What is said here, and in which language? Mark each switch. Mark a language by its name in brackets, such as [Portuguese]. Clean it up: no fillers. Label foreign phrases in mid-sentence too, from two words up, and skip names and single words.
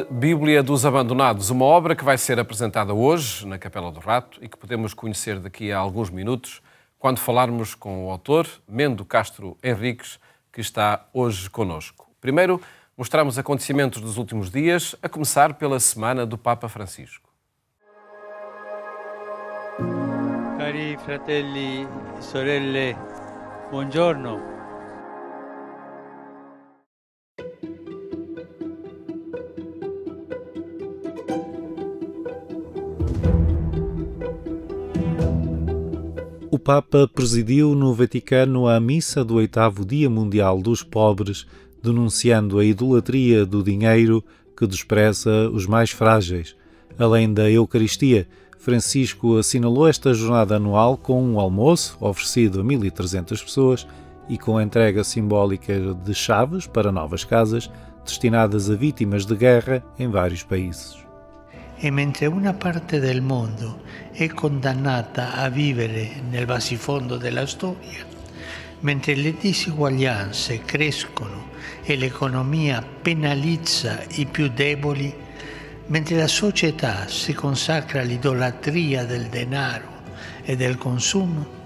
[Portuguese] Bíblia dos Abandonados, uma obra que vai ser apresentada hoje na Capela do Rato e que podemos conhecer daqui a alguns minutos, quando falarmos com o autor, Mendo Castro Henriques, que está hoje connosco. Primeiro, mostramos acontecimentos dos últimos dias, a começar pela Semana do Papa Francisco. [Italian] Cari fratelli e sorelle, buongiorno. [Portuguese] O Papa presidiu no Vaticano a missa do 8º Dia Mundial dos Pobres, denunciando a idolatria do dinheiro que despreza os mais frágeis. Além da Eucaristia, Francisco assinalou esta jornada anual com um almoço oferecido a 1.300 pessoas e com a entrega simbólica de chaves para novas casas destinadas a vítimas de guerra em vários países. [Italian] E mentre una parte del mondo è condannata a vivere nel bassifondo della storia, mentre le disuguaglianze crescono e l'economia penalizza i più deboli, mentre la società si consacra all'idolatria del denaro e del consumo,